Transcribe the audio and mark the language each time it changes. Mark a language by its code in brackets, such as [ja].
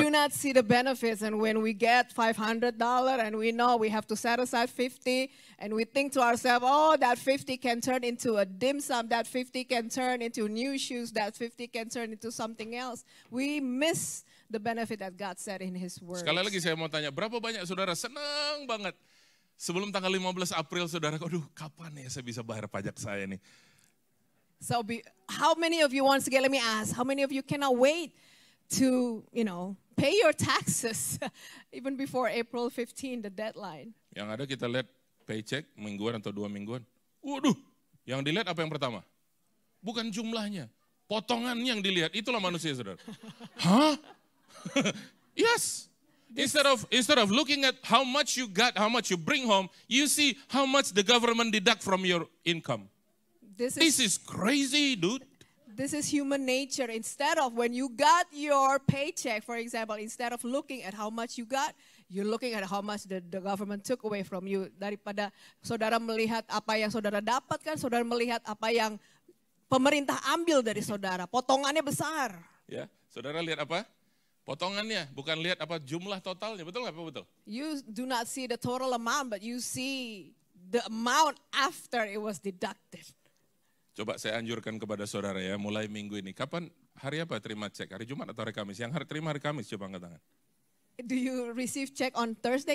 [en] do not see the benefits, and when we get $500 and we know we have to set aside 50, and we think to ourselves, oh, that 50 can turn into a dim sum, that 50 can turn into new shoes, that 50 can turn into something else. We miss the benefit that God said in His Word. [id] Sekali lagi saya mau tanya, berapa banyak saudara senang banget sebelum tanggal 15 April saudara, aduh kapan ya saya bisa bayar pajak saya nih. [en] So how many of you, once again, let me ask, how many of you cannot wait to, pay your taxes even before April 15, the deadline? [id] Yang ada kita lihat paycheck mingguan atau 2 mingguan. Waduh, yang dilihat apa yang pertama? Bukan jumlahnya, potongan yang dilihat, itulah manusia saudara. [en] Hah? Yes. Instead of looking at how much you got, how much you bring home, you see how much the government deduct from your income. This is crazy, dude. This is human nature. Instead of when you got your paycheck, for example, instead of looking at how much you got, you're looking at how much the government took away from you. [id] Daripada saudara melihat apa yang saudara dapatkan, saudara melihat apa yang pemerintah ambil dari saudara. Potongannya besar. Ya, saudara lihat apa? Potongannya, bukan lihat apa jumlah totalnya. Betul nggak Pak? Betul? [en] You do not see the total amount, but you see the amount after it was deducted. [id] Coba saya anjurkan kepada saudara ya, mulai minggu ini. Kapan, hari apa terima cek? Hari Jumat atau hari Kamis? Yang terima hari Kamis, coba angkat tangan. [en] Do you receive check on Thursday?